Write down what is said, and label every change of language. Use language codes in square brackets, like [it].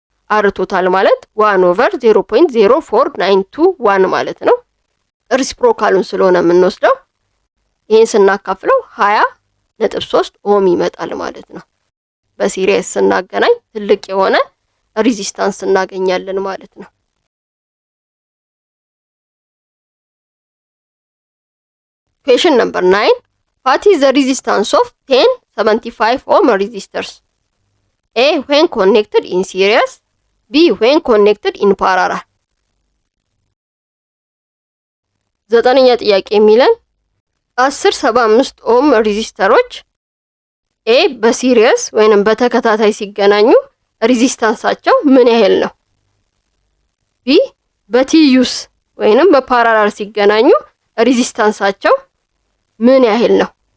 [am] አር ቶታል ማለት 1/0.0491 ማለት ነው። ሪስፕሮካሉን ስለሆነ የምንወስደው ይሄን ስናካፍለው 20.3 ኦhm ይመጣል ማለት ነው። በሲሪየስ ስናገናኝ ትልቅ የሆነ ሬዚስታንስ እናገኛለን ማለት ነው። [en] Question number 9. What is the resistance of 1075 ohm resistors? A. When connected in series. B. When connected in parallel. [am] ዘጠነኛ ጥያቄ የሚለን 1075 ኦhm ሬዚስተሮች ኤ በሲሪየስ ወይንም በተከታታይ ሲገናኙ ሬዚስታንሳቸው ምን ያህል ነው? ቢ በቲዩስ ወይንም በፓራላል ሲገናኙ ሬዚስታንሳቸው ምን ያህል ነው?